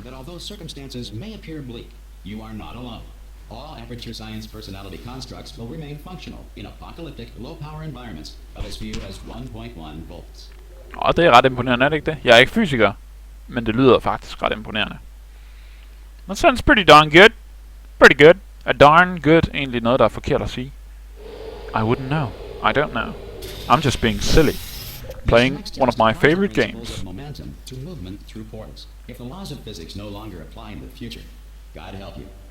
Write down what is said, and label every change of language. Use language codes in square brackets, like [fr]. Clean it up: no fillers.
[en] That although circumstances may appear bleak, you are not alone. All Aperture Science personality constructs will remain functional in apocalyptic, low-power environments of as few as 1.1 volts. [da] Og det er ret imponerende, er det ikke det? Jeg er ikke fysiker, men det lyder faktisk ret imponerende. [en] That sounds pretty darn good. Pretty good. A darn good, [da] egentlig noget, der er forkert at sige. [en] I wouldn't know. I don't know. I'm just being silly. Playing one of my favorite games. Momentum to movement through portals. If the laws of physics no longer apply in the future, God help you.